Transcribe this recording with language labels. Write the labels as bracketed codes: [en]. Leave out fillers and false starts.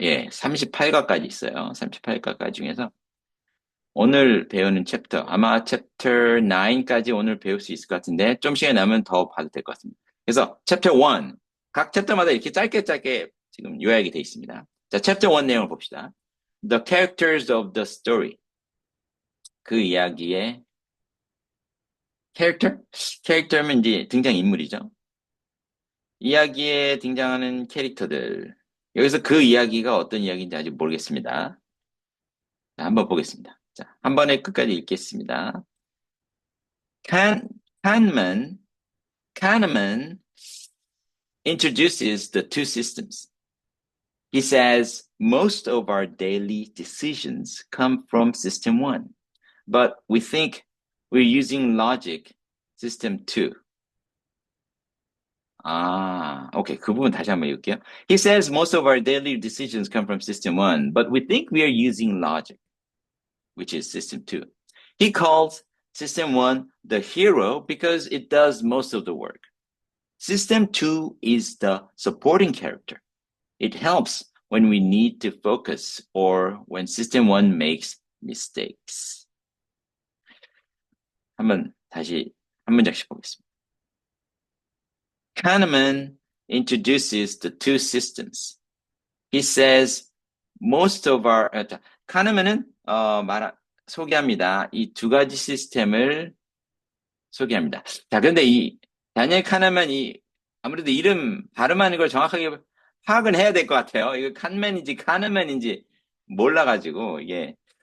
[ko] 예, 38과까지 있어요. 38과까지 중에서 오늘 배우는 챕터, 아마 챕터 9까지 오늘 배울 수 있을 것 같은데 좀 시간이 나면 더 봐도 될 것 같습니다. 그래서 챕터 1, 각 챕터마다 이렇게 짧게 지금 요약이 되어 있습니다. 자, 챕터 1 내용을 봅시다. [en] The characters of the story. [ko] 그 이야기의 캐릭터? 캐릭터면 이제 등장인물이죠. 이야기에 등장하는 캐릭터들. 여기서 그 이야기가 어떤 이야기인지 아직 모르겠습니다. 자, 한번 보겠습니다. 자, 한 번에 끝까지 읽겠습니다. [en] Kahn, Kahneman, Kahneman introduces the two systems. He says most of our daily decisions come from system one, but we think we're using logic system two. [ko] 오케이. 그 부분 다시 한번 읽을게요. [en] He says most of our daily decisions come from system one, but we think we are using logic, which is system two. He calls system one the hero because it does most of the work. System two is the supporting character. It helps when we need to focus or when system one makes mistakes. [ko] 다시 한 문장씩 보겠습니다. [en] Kahneman introduces the two systems. He says most of our Kahneman은 [ko] 소개합니다. 이 두 가지 시스템을 소개합니다. 자, 그런데 이 다니엘 카네만 아무래도 이름 발음하는 걸 정확하게 파악을 해야 될 것 같아요. 이거 칸맨인지 카네만인지 몰라가지고 이게